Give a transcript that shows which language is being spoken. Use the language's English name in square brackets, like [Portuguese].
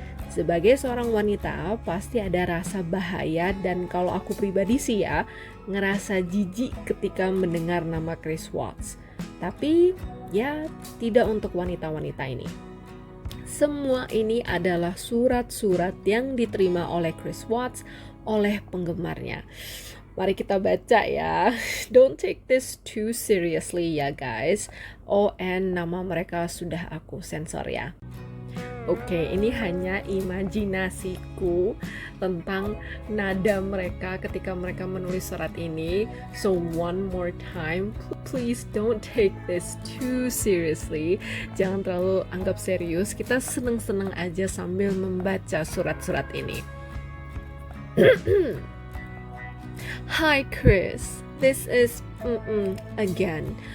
[Indonesian] Sebagai seorang wanita, pasti ada rasa bahaya dan kalau aku pribadi sih ya, ngerasa jijik ketika mendengar nama Chris Watts. Tapi ya tidak untuk wanita-wanita ini. Semua ini adalah surat-surat yang diterima oleh Chris Watts oleh penggemarnya. Mari kita baca ya. [English] Don't take this too seriously ya guys. [Indonesian] And nama mereka sudah aku sensor ya. Oke, ini hanya imajinasiku tentang nada mereka ketika mereka menulis surat ini. [English] So one more time, please don't take this too seriously. [Indonesian] Jangan terlalu anggap serius. Kita seneng-seneng aja sambil membaca surat-surat ini. [English] Hi Chris, this is again.